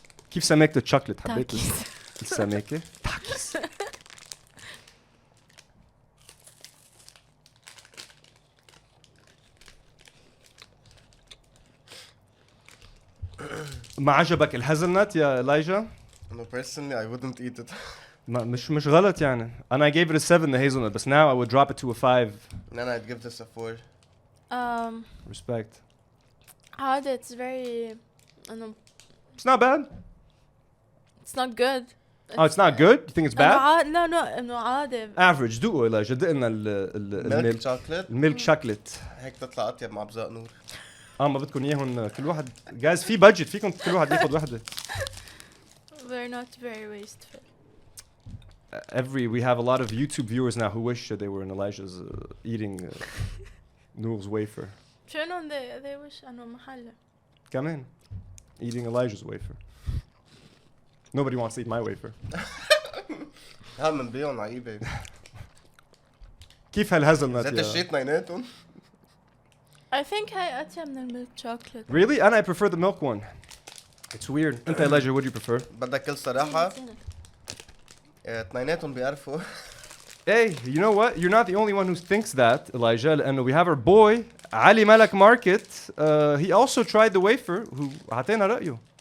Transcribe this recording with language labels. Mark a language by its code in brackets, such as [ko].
[ar] كيف سمكت الشوكليت؟ حبيت السمكة؟ تاكيس. ما عجبك الهازلنت يا إلايجا؟ [en] No, personally, I wouldn't eat it. [ar] مش غلط يعني. [en] And I gave it a 7 the hazelnut, but now I would drop it to a 5. Then I'd give this a 4. Respect. [ar] عادي, [en] it's very... It's not bad. It's not good. Oh, it's not good? You think it's bad? [ar] No, إنه عادي. Average. دوقوا إلايجا. دقنا الميلك شوكليت. الميلك شوكليت. هيك تطلع أطيب مع بزاق نور. ما بدكم إياهم كل واحد. [en] Guys, في budget. [ar] فيكم كل واحد ياخذ وحدة. [en] We're not very wasteful. We have a lot of YouTube viewers now who wish they were in Elijah's eating Noor's wafer. [ar] شنو [en] they wish [ar] أنه محله. [en] كمان eating Elijah's wafer. Nobody wants to eat my wafer. [ar] هم نبيعهم على eBay. كيف هالهزلنت زيت الشيت اثنيناتهم. [en] I think [ar] هاي أطيب من الميلك chocolate. [en] Really? And I prefer the milk one. It's weird. أنت Elijah, what do you prefer? [ar] بدك كل صراحة. اثنيناتهم بيعرفوا. [en] Hey, you know what? You're not the only one who thinks that, Elijah. And we have our boy, Ali Malak Market. He also tried the wafer. [ar] عطينا رأيه.